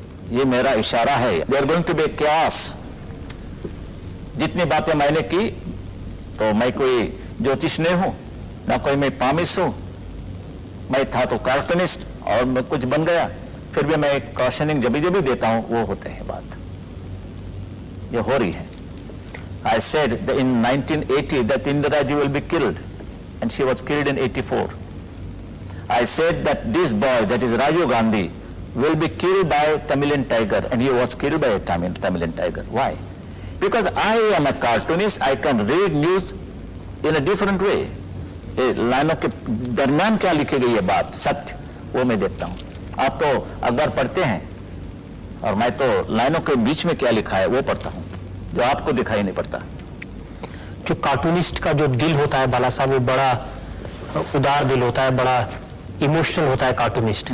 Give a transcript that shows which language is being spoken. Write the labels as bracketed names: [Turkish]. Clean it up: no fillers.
[Hindi] ये मेरा इशारा है। [English] They are going to be chaos। [Hindi] जितनी बातें मैंने की, तो मैं कोई ज्योतिष नहीं हूं, ना कोई मैं पामिस हूं, मैं था तो कार्टूनिस्ट और मैं कुछ बन गया, फिर भी मैं एक कॉशनिंग जब भी देता हूं वो होते हैं, बात ये हो रही है। [English] I said that in 1980 that Indira Ji will be killed, and she was killed in 84. I said that this boy, that is Rajiv Gandhi, will be killed by Tamilian tiger, and he was killed by a Tamilian tiger. Why? Because I am a cartoonist, I can read news in a different way. [Hindi] लाइनों के दरमियान क्या लिखी गई है बात, सत्य, वो मैं देखता हूँ। आप तो अखबार पढ़ते हैं, और मैं तो लाइनों के बीच में क्या लिखा है वो पढ़ता हूँ, जो आपको दिखाई नहीं पड़ता। जो कार्टूनिस्ट का जो दिल होता है बाला साहब, वो बड़ा उदार दिल होता है, बड़ा इमोशनल होता है कार्टूनिस्ट।